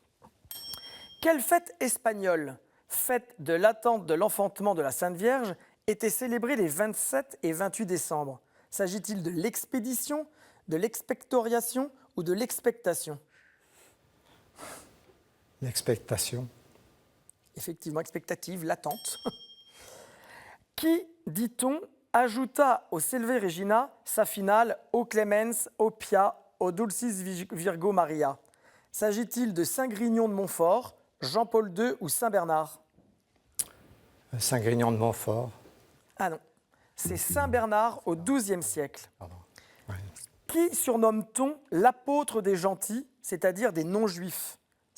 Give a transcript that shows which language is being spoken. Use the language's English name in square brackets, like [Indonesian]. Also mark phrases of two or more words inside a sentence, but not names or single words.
[French] Quelle fête espagnole, fête de l'attente de l'enfantement de la Sainte Vierge, était célébrée les 27 et 28 décembre? S'agit-il de l'expédition, de l'expectoriation ou de l'expectation? l'expectation, Effectivement, expectative, l'attente. Qui, dit-on, ajouta au Salve Regina sa finale [Latin] O Clemens, O Pia, O Dulcis Virgo Maria? [French] S'agit-il de Saint-Grignon de Montfort, Jean-Paul II ou Saint-Bernard? Saint-Grignon de Montfort, Ah non, c'est Saint-Bernard au XIIe siècle. pardon. Ouais. Qui surnomme-t-on l'apôtre des gentils, c'est-à-dire des non-juifs?